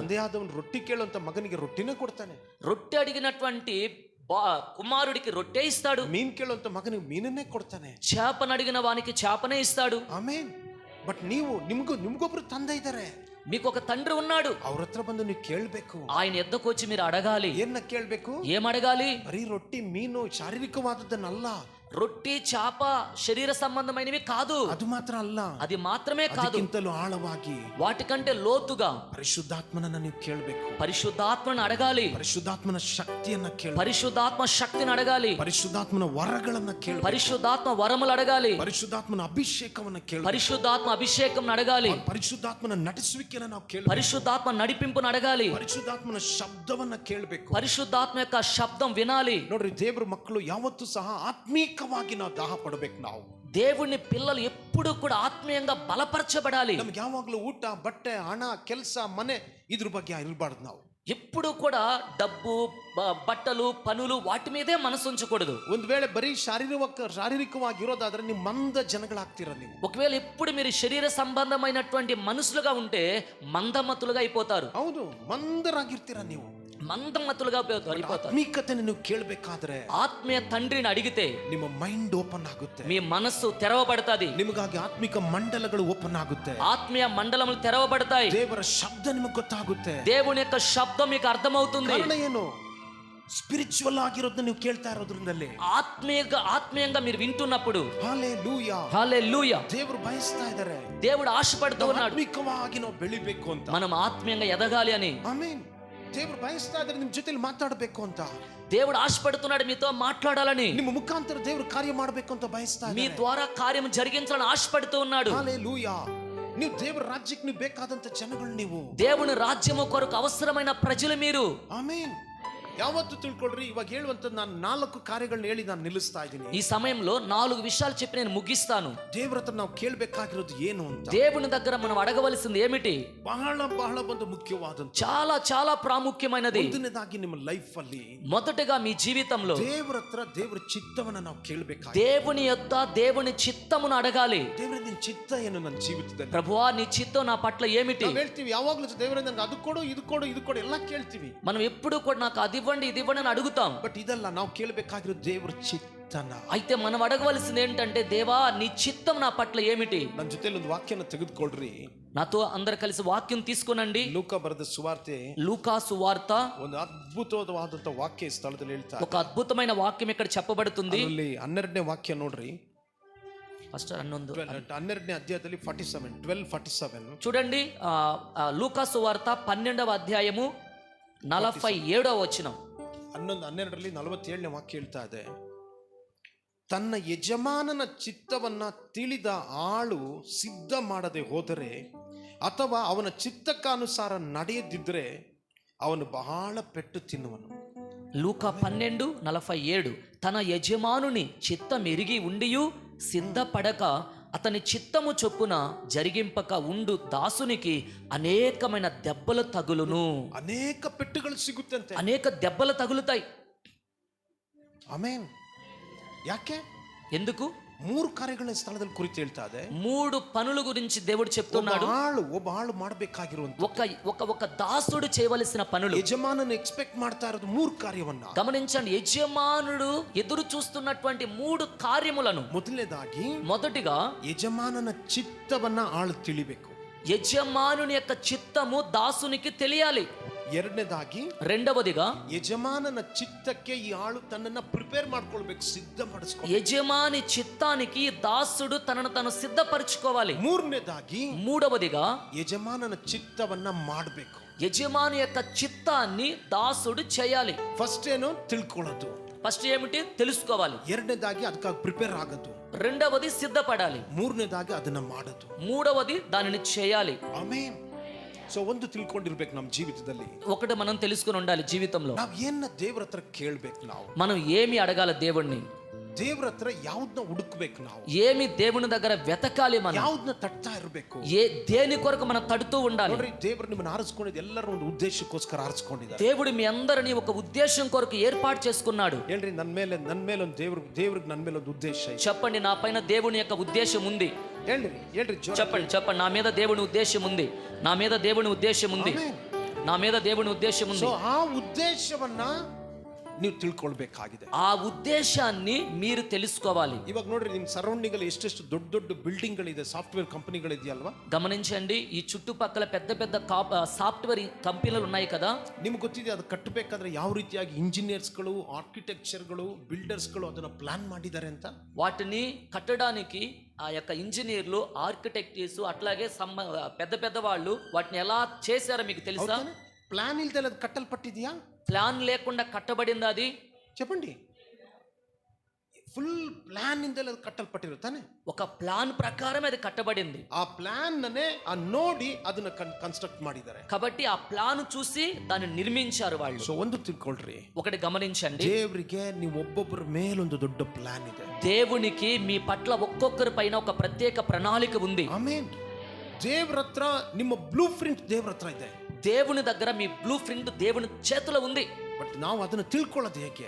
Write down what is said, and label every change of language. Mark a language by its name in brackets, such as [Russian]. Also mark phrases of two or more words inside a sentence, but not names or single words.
[Kannada] ತಂದೆ ಆದವನು ರೊಟ್ಟಿ ಕೇಳುವಂತ ಮಗನಿಗೆ ರೊಟ್ಟಿನೇ ಕೊಡ್ತಾನೆ, [Telugu] రొట్టె అడిగినటువంటి కుమారుడికి రొట్టె ఇస్తాడు, [Kannada] ಮೀನ್ ಕೇಳುವಂತ ಮಗನಿಗೆ ಮೀನನ್ನೇ ಕೊಡ್ತಾನೆ, [Telugu] చేపను అడిగిన వానికి చేపనే ఇస్తాడు. [Kannada] ಆಮೇನ್. ಬಟ್ ನಿಮ್ಗೊಬ್ರು ತಂದೆ ಇದ್ದಾರೆ, [Telugu] మీకు ఒక తండ్రి ఉన్నాడు, [Kannada] ಅವ್ರ ಹತ್ರ ಬಂದು ನೀವು ಕೇಳ್ಬೇಕು. [Telugu] ఆయన ఎద్దకు వచ్చి మీరు అడగాలి. [Kannada] ಏನ್ನ ಕೇಳ್ಬೇಕು? [Telugu] ఏం అడగాలి? [Kannada] ಬರೀ ರೊಟ್ಟಿ ಮೀನು ಶಾರೀರಿಕವಾದದ್ದನ್ನಲ್ಲ, [Telugu] రొట్టి చేప శరీర సంబంధమైనవి కాదు, [Kannada] ಅದು ಮಾತ್ರ ಅಲ್ಲ, [Telugu] అది మాత్రమే కాదు, [Kannada] ಅದಕ್ಕಿಂತಲೂ ಆಳವಾಗಿ [Telugu] వాటికంటే లోతుగా [Kannada] ಪರಿಶುದ್ಧಾತ್ಮನನ್ನ ನೀವು ಕೇಳಬೇಕು, [Telugu] పరిశుద్ధాత్మను అడగాలి, [Kannada] ಪರಿಶುದ್ಧಾತ್ಮನ ಶಕ್ತಿಯನ್ನ ಕೇಳಬೇಕು, [Telugu] పరిశుద్ధాత్మ శక్తిని అడగాలి, [Kannada] ಪರಿಶುದ್ಧಾತ್ಮನ ವರಗಳನ್ನ ಕೇಳಬೇಕು, [Telugu] పరిశుద్ధాత్మ వరములు అడగాలి, [Kannada] ಪರಿಶುದ್ಧಾತ್ಮನ ಅಭಿಷೇಕವನ್ನ ಕೇಳಬೇಕು, [Telugu] పరిశుద్ధాత్మ అభిషేకం అడగాలి, [Kannada] ಪರಿಶುದ್ಧಾತ್ಮನ ನಟಿಸುವಿಕೆಯನ್ನು ನಾವು ಕೇಳಬೇಕು, [Telugu] పరిశుద్ధాత్మ నడిపింపును అడగాలి, [Kannada] ಪರಿಶುದ್ಧಾತ್ಮನ ಶಬ್ದವನ್ನ ಕೇಳಬೇಕು, [Telugu] పరిశుద్ధాత్మ యొక్క శబ్దం వినాలి. [Kannada] ನೋಡ್ರಿ, ದೇವ್ರ ಮಕ್ಕಳು ಯಾವತ್ತೂ ಸಹ ಆತ್ಮೀಕವಾಗಿ ನಾವು ದಾಹ ಪಡಬೇಕು. ನಾವು [Telugu] దేవుని పిల్లలు ఎప్పుడు కూడా ఆత్మీయంగా బలపరచబడాలి. [Kannada] ನಮ್ಗೆ ಯಾವಾಗ್ಲೂ ಊಟ, ಬಟ್ಟೆ, ಹಣ, ಕೆಲಸ, ಮನೆ ಇದ್ರ ಬಗ್ಗೆ ಇರಬಾರ್ದು. ನಾವು [Telugu] ఎప్పుడు కూడా డబ్బు, బట్టలు, పనులు వాటి మీదే మనసు ఉంచకూడదు. [Kannada] ಒಂದ್ ವೇಳೆ ಬರೀ ಶಾರೀರಿಕವಾಗಿ ಇರೋದಾದ್ರೆ ನೀವು ಮಂದ ಜನಗಳಾಗ್ತೀರ. ನೀವು [Telugu] ఒకవేళ ఎప్పుడు మీరు శరీర సంబంధమైనటువంటి మనుషులుగా ఉంటే మందమతులుగా అయిపోతారు. [Kannada] ಹೌದು, ಮಂದರಾಗಿರ್ತೀರ. ನೀವು [Telugu] మందమతులుగా అయిపోతారు. [Kannada] ಆತ್ಮೀಕತೆಯನ್ನು ನೀವು ಕೇಳಬೇಕಾದ್ರೆ, [Telugu] ఆత్మీయ తండ్రిని అడిగితే [Kannada] ನಿಮ್ಮ [English] mind open [Kannada] ಆಗುತ್ತೆ, [Telugu] మీ మనస్సు తెరవబడతాది, [Kannada] ನಿಮಗಾಗಿ ಆತ್ಮಿಕ ಮಂಡಲಗಳು ಓಪನ್ ಆಗುತ್ತೆ, [Telugu] ఆత్మీయ మండలములు తెరవబడతాయి, [Kannada] ದೇವರ ಶಬ್ದ ನಿಮಗೆ ಗೊತ್ತಾಗುತ್ತೆ, [Telugu] దేవుని యొక్క శబ్దం మీకు అర్థమవుతుంది. [Kannada] ಕಾರಣ ಏನು? ಸ್ಪಿರಿಚುವಲ್ ಆಗಿರೋದನ್ನ ನೀವು ಕೇಳ್ತಾ ಇರೋದ್ರಿಂದಲೇ, [Telugu] ఆత్మీయంగా మీరు వింటున్నప్పుడు. [Kannada] ಹಲ್ಲೆಲೂಯಾ, [Telugu] హల్లెలూయా. [Kannada] ದೇವರು ಬಯಸ್ತಾ ಇದ್ದಾರೆ, [Telugu] దేవుడు ఆశపడుతూ ఉన్నాడు [Kannada] ಆತ್ಮಿಕವಾಗಿ ನಾವು ಬೆಳಿಬೇಕು ಅಂತ, [Telugu] మనం ఆత్మీయంగా ఎదగాలి అని. [Kannada] ಆಮೆನ್. ದೇವರು ಬಯಸ್ತಾ ಇದ್ದಾರೆ ನಿಮ್ ಜೊತೆಲಿ ಮಾತಾಡಬೇಕು ಅಂತ, [Telugu] దేవుడు ఆశపడుతున్నాడు మీతో మాట్లాడాలని, [Kannada] ನಿಮ್ಮ ಮುಖಾಂತರ ದೇವರು ಕಾರ್ಯ ಮಾಡಬೇಕು ಅಂತ ಬಯಸ್ತಾ [Telugu] మీ [Kannada] ಇದ್ದಾರೆ. [Telugu] ద్వారా కార్యం జరిగించాలని ఆశపడుతూ ఉన్నాడు. [Kannada] ಹಲ್ಲೆಲೂಯಾ. ನೀವು ದೇವರ ರಾಜ್ಯಕ್ಕೆ ನೀವು ಬೇಕಾದಂತ ಜನಗಳು, ನೀವು [Telugu] దేవుని రాజ్యము కొరకు అవసరమైన ప్రజలు మీరు. [Kannada] ಆಮೆನ್. ಯಾವತ್ತು ತಿಳ್ಕೊಳ್ರಿ, ಇವಾಗ ಹೇಳುವಂತ ನಾನು 4 ಕಾರ್ಯಗಳನ್ನ ಹೇಳಿ ನಾನು ನಿಲ್ಲಿಸ್ತಾ ಇದ್ದೀನಿ. [Telugu] ఈ సమయంలో 4 విషయాలు చెప్పి నేను ముగిస్తాను. [Kannada] ದೇವರ ಹತ್ರ ನಾವು ಕೇಳಬೇಕಾಗಿರೋದು ಏನು ಅಂತ, [Telugu] దేవుని దగ్గర మనం అడగవలసింది ఏమిటి? [Kannada] ಬಹಳ ಒಂದು ಮುಖ್ಯವಾದಂತ, [Telugu] చాలా ప్రాముఖ్యమైనది. [Kannada] ಮೊದಲನೇದಾಗಿ ನಿಮ್ಮ ಲೈಫ್ ಅಲ್ಲಿ, [Telugu] మొదటగా మీ జీవితంలో [Kannada] ದೇವರ ಹತ್ರ ದೇವರ ಚಿತ್ತವನ್ನ ನಾವು ಕೇಳಬೇಕಾಗಿ, [Telugu] దేవుని యొద్ద దేవుని చిత్తమును అడగాలి. [Kannada] ದೇವರ ನಿನ್ನ ಚಿತ್ತ ಏನು ನನ್ನ ಜೀವಿತದಲ್ಲಿ? [Telugu] ప్రభువా, నీ చిత్తం నా పట్ల ఏమిటి? [Kannada] ನಾವು ಹೇಳ್ತೀವಿ ಯಾವಾಗ್ಲೂ, ದೇವರೇ ನನಗೆ ಅದು ಕೊಡು, ಇದು ಕೊಡು, ಇದು ಕೊಡು ಎಲ್ಲ ಕೇಳ್ತೀವಿ. [Telugu] మనం ఎప్పుడు కూడా నాకు అది ఇవ్వండి, ఇది ఇవ్వండి అని అడుగుతాం. [Kannada] ಬಟ್ ಇದೆಲ್ಲ ನಾವು ಕೇಳಬೇಕಾಗಿರೋ ದೇವರ ಚಿತ್ತನ. [Telugu] అయితే మనం అడగవలసింది ఏంటంటే, దేవా నీ చిత్తం నా పట్ల ఏమిటి? [Kannada] ನನ್ನ ಜೊತೆಲಿ ಒಂದು ವಾಕ್ಯನ ತೆಗೆದುಕೊಳ್ಳ್ರಿ. [Telugu] నాతో అందరు కలిసి వాక్యం తీసుకునండి. [Kannada] ಲೂಕ ಬರೆದ ಸುವಾರ್ತೆ, [Telugu] లూకా సువార్త, [Kannada] ಒಂದು ಅದ್ಭುತವಾದಂತ ವಾಕ್ಯ ಈ ಸ್ಥಳದಲ್ಲಿ ಹೇಳ್ತಾರೆ. [Telugu] ఒక అద్భుతమైన వాక్యం ఇక్కడ చెప్పబడుతుంది. [Kannada] ಅಲ್ಲಿ 12ನೇ ವಾಕ್ಯ ನೋಡ್ರಿ. [Telugu] ఫస్ట్ [Kannada] 12ನೇ ಅಧ್ಯಾಯದಲ್ಲಿ 12:47 [Telugu] చూడండి. లూకా సువార్త 12వ అధ్యాయము 47వ వచనం. [Kannada] 12ರಲ್ಲಿ 47ನೇ ವಾಕ್ಯ ಹೇಳ್ತಾ ಇದೆ, ತನ್ನ ಯಜಮಾನನ ಚಿತ್ತವನ್ನ ತಿಳಿದ ಆಳು ಸಿದ್ಧ ಮಾಡದೆ ಹೋದರೆ ಅಥವಾ ಅವನ ಚಿತ್ತಕ್ಕಾನುಸಾರ ನಡೆಯದಿದ್ದರೆ ಅವನು ಬಹಳ ಪೆಟ್ಟು ತಿನ್ನುವನು. [Telugu] లూకా 12:47. తన యజమానుని చిత్తం ఎరిగి ఉండియు సిద్ధపడక అతని చిత్తము చొప్పున జరిగింపక ఉండు దాసునికి అనేకమైన దెబ్బలు తగులును. [Kannada] ಅನೇಕ ಪೆಟ್ಟುಗಳು ಸಿಗುತ್ತಂತೆ, [Telugu] అనేక దెబ్బలు తగులుతాయి. [Kannada] ಆಮೆನ್. ಯಾಕೆ? [Telugu] ఎందుకు? [Kannada] 3 ಕಾರ್ಯಗಳ ಸ್ಥಳದಲ್ಲಿ ಕುರಿತು ಹೇಳ್ತಾ ಇದೆ. [Telugu] 3 పనుల గురించి దేవుడు చెప్తున్నాడు. [Kannada] ಒಬ್ಬ ಆಳು ಮಾಡಬೇಕಾಗಿರುವಂತ, [Telugu] ఒక దాసుడు చేయవలసిన పనులు. [Kannada] ಯಜಮಾನನ ಎಕ್ಸ್ಪೆಕ್ಟ್ ಮಾಡ್ತಾ ಇರೋದು 3 ಕಾರ್ಯವನ್ನ [Telugu] గమనించండి. యజమానుడు ఎదురు చూస్తున్నటువంటి 3 కార్యములను. [Kannada] ಮೊದಟಿಗಾ ಯಜಮಾನನ ಚಿತ್ತವನ್ನ ಆಳು ತಿಳಿಬೇಕು. [Telugu] యజమానుని యొక్క చిత్తము దాసునికి తెలియాలి. [Kannada] ರೆಂಡವದಿಗಾ ಯಜಮಾನನ ಚಿತ್ತಕ್ಕೆ ಈ ಆಳು ತನನ್ನ ಪ್ರಿಪೇರ್ ಮಾಡ್ಕೊಳ್ಬೇಕು, సిద్ధపరచుకోవాలి. [Telugu] యజమాని చిత్తానికి దాసుడు తనను తాను సిద్ధపరచుకోవాలి. [Kannada] ಮೂಡವದಿಗಾ ಯಜಮಾನನ ಚಿತ್ತವನ್ನ ಮಾಡಬೇಕು. [Telugu] యజమాని యొక్క చిత్తాన్ని దాసుడు చేయాలి. [Kannada] ఫస్ట్ ಏನು ತಿಳ್ಕೊಳ್ಳೋದು. [Telugu] ఫస్ట్ ఏమిటి? తెలుసుకోవాలి. [Kannada] ಎರಡನೇದಾಗಿ ಅದಕ್ಕಾಗಿ ಪ್ರಿಪೇರ್ ಆಗೋದು. [Telugu] రెండవది సిద్ధపడాలి. [Kannada] ಮೂರನೇದಾಗಿ ಅದನ್ನ ಮಾಡೋದು. [Telugu] మూడవది దానిని చేయాలి. ఆమేన్. [Kannada] ಸೊ ಒಂದು ತಿಳ್ಕೊಂಡಿರ್ಬೇಕು ನಮ್ಮ ಜೀವಿತದಲ್ಲಿ, [Telugu] ఒకటి మనం తెలుసుకుని ఉండాలి జీవితంలో. [Kannada] ನಾವ್ ಏನ ದೇವ್ರ ಹತ್ರ ಕೇಳ್ಬೇಕು, ನಾವು [Telugu] మనం ఏమి అడగాల దేవుణ్ణి, [Kannada] ದೇವ್ರ ಹತ್ರ ಯಾವ್ದನ್ನ ಹುಡುಕ್ಬೇಕು, ನಾವು [Telugu] ఏమి దేవుని దగ్గర వెతకాలి, మనం [Kannada] ಯಾವ್ದನ್ನ ತಟ್ತಾ ಇರ್ಬೇಕು, [Telugu] దేని కొరకు మనం తడుతూ ఉండాలి. [Kannada] ನೋಡ್ರಿ, ದೇವ್ರು ನಿಮ್ಮನ್ನ ಆರಿಸ್ಕೊಂಡಿದ್ದು ಎಲ್ಲರೂ ಒಂದು ಉದ್ದೇಶಕ್ಕೋಸ್ಕರ ಆರಿಸ್ಕೊಂಡಿದ್ದಾರೆ. [Telugu] దేవుడు మీ అందరినీ ఒక ఉద్దేశం కొరకు ఏర్పాటు చేసుకున్నాడు. [Kannada] ಹೇಳ್ರಿ, ನನ್ನ ಮೇಲೆ ಒಂದು ದೇವ್ರಿಗೆ ನನ್ನ ಮೇಲೆ ಒಂದು ಉದ್ದೇಶ ಇದೆ. [Telugu] చెప్పండి, నా పైన దేవుని యొక్క ఉద్దేశం ఉంది. [Kannada] ಹೇಳ್ರಿ [Telugu] చెప్పండి, నా మీద దేవుని ఉద్దేశం ఉంది, నా మీద దేవుని ఉద్దేశం ఉంది, నా మీద దేవుని ఉద్దేశం ఉంది. [Kannada] ಸೊ ಆ ಉದ್ದೇಶವನ್ನ ನೀವು ತಿಳ್ಕೊಳ್ಬೇಕಾಗಿದೆ. [Telugu] ఆ ఉద్దేశాన్ని మీరు తెలుసుకోవాలి. [Kannada] ಇವಾಗ ನೋಡ್ರಿ, ನಿಮ್ ಸರೌಂಡಿಂಗ್ ಅಲ್ಲಿ ಎಷ್ಟೆಷ್ಟು ದೊಡ್ಡ ದೊಡ್ಡ ಬಿಲ್ಡಿಂಗ್ ಗಳಿದೆ, ಸಾಫ್ಟ್ವೇರ್ ಕಂಪನಿಗಳಿದೆಯಲ್ವಾ? [Telugu] గమనించండి, ఈ చుట్టుపక్కల పెద్ద పెద్ద సాఫ్ట్వేర్ కంపెనీలు ఉన్నాయి కదా. [Kannada] ನಿಮ್ಗೆ ಗೊತ್ತಿದೆ, ಅದು ಕಟ್ಟಬೇಕಾದ್ರೆ ಯಾವ ರೀತಿಯಾಗಿ ಇಂಜಿನಿಯರ್ಸ್ಗಳು, ಆರ್ಕಿಟೆಕ್ಚರ್ಗಳು, ಬಿಲ್ಡರ್ಸ್ಗಳು ಅದನ್ನ ಪ್ಲಾನ್ ಮಾಡಿದ್ದಾರೆ ಅಂತ. [Telugu] వాటిని కట్టడానికి ఆ యొక్క ఇంజనీర్లు, ఆర్కిటెక్ట్స్, అట్లాగే పెద్ద పెద్ద వాళ్ళు వాటిని ఎలా చేశారో మీకు తెలుసా? [Kannada] ಪ್ಲಾನ್ ಇಲ್ದೆ ಅದು ಕಟ್ಟಲ್ಪಟ್ಟಿದೆಯಾ? [Telugu] ప్లాన్ లేకుండా కట్టబడింది అది? చెప్పండి. [Kannada] ಫುಲ್ ಪ್ಲಾನ್ ಇಂದೇ ಅದು ಕಟ್ಟಲ್ಪಟ್ಟಿರುತ್ತಾನೆ. [Telugu] ఒక ప్లాన్ ప్రకారం అది కట్టబడింది. [Kannada] ಆ ಪ್ಲಾನ್ ಅನೇ ನೋಡಿ ಅದನ್ನ ಕನ್ಸ್ಟ್ರಕ್ಟ್ ಮಾಡಿದ್ದಾರೆ. [Telugu] కాబట్టి ఆ ప్లాన్ చూసి దాన్ని నిర్మించారు వాళ్ళు. [Kannada] సో ಒಂದು ತಿಳ್ಕೊಳ್ರಿ, [Telugu] ఒకటి గమనించండి, [Kannada] ದೇವರಿಗೆ ನೀವು ಒಬ್ಬೊಬ್ಬರ ಮೇಲೆ ಒಂದು ದೊಡ್ಡ ಪ್ಲಾನ್ ಇದೆ. [Telugu] దేవునికి మీ పట్ల ఒక్కొక్కరి పైన ఒక ప్రత్యేక ప్రణాళిక ఉంది. ఆమేన్. [Kannada] ದೇವ್ರ ಹತ್ರ ನಿಮ್ಮ [English] blue print [Kannada] ದೇವ್ರ ಹತ್ರ ಇದೆ. [Telugu] దేవుని దగ్గర మీ [English] blue print [Telugu] దేవుని చేతిలో ఉంది. [Kannada] బట్ ನಾವು ಅದನ್ನ ತಿಳ್ಕೊಳ್ಳೋದು ಹೇಗೆ?